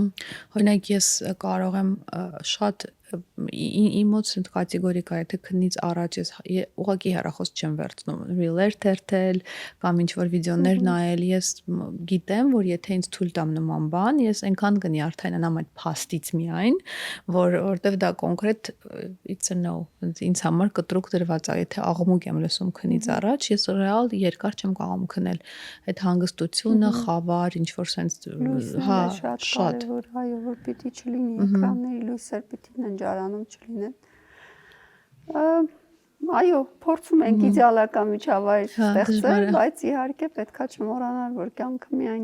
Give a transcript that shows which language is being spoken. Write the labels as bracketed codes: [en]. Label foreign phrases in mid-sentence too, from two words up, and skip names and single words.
[hy] Օրինակ ես կարող եմ շատ իմ մոտ սենց կատեգորիկա է, թե քնից առաջ ես ուղղակի հեռախոս չեմ վերցնում, ռիլեր թերթել կամ ինչ-որ վիդեոներ նայել, ես գիտեմ, որ եթե ինձ թույլ տամ նման բան, ես այնքան կնի արդյունանամ այդ փաստից միայն, որտեվ դա կոնկրետ [en] it's a no, [hy] ինձ համար կտրուկ դրված է, եթե աղմուկ եմ լսում քնից առաջ, ես ռեալ երկար չեմ կարող քնել, այդ հանգստությունը, խավար, ինչ-որ սենց հա, շատ կարևոր, այո, որ պիտի չլինի էկրանների լույսեր պիտի ննջարանում չլինեն։ Այո, փորձում ենք իդեալական միջավայր ստեղծել, բայց իհարկե պետքա չմոռանալ, որ կյանքը միայն